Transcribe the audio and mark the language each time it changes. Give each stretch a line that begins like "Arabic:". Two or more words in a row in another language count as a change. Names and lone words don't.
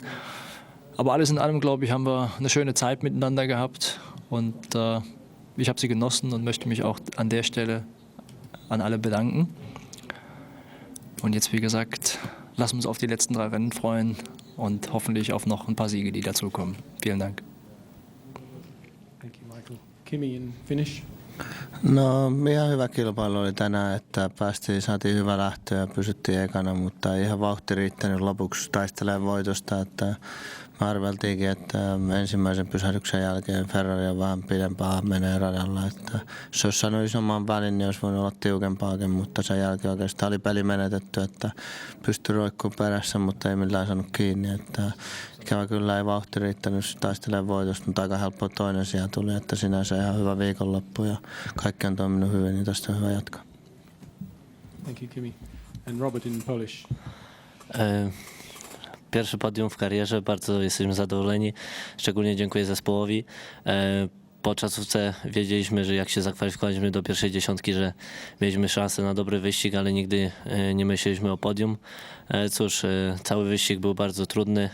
German: Aber alles in allem, glaube ich, haben wir eine schöne Zeit miteinander gehabt und ich habe sie genossen und möchte mich auch an der Stelle an alle bedanken. Und jetzt, wie gesagt, lassen wir uns auf die letzten 3 Rennen freuen und hoffentlich auf noch ein paar Siege, die dazukommen. Vielen Dank.
English: Thank you, Michael. Kimi in finish.
Finnish: No ihan hyvä kilpailu oli tänään, että saatiin hyvä lähtö ja pysyttiin ekana, mutta ei ihan vauhti riittänyt lopuksi taistelemaan voitosta. Että me arveltiinkin, että ensimmäisen pysähdyksen jälkeen Ferrari on vähän pidempään menee radalla. Että jos olisi saanut isomman välin, niin olisi voinut olla tiukempaakin, mutta sen jälkeen oikeastaan oli peli menetetty, että pystyi roikkumaan perässä, mutta ei millään saanut kiinni. Että ikävä kyllä ei vauhti riittänyt taistelemaan voitosta, mutta aika helppo toinen sija tuli, että sinänsä ihan hyvä viikonloppu ja kaikki on toiminut hyvin, niin tästä on hyvä jatkaa.
English: Thank you, Kimi. And Robert in Polish.
Polish: Pierwszy podium w karierze, bardzo jesteśmy zadowoleni. Szczególnie dziękuję zespołowi. Po czasówce wiedzieliśmy, że jak się zakwalifikowaliśmy do pierwszej dziesiątki, że mieliśmy szansę na dobry wyścig, ale nigdy nie myśleliśmy o podium. Cóż, cały wyścig był bardzo trudny.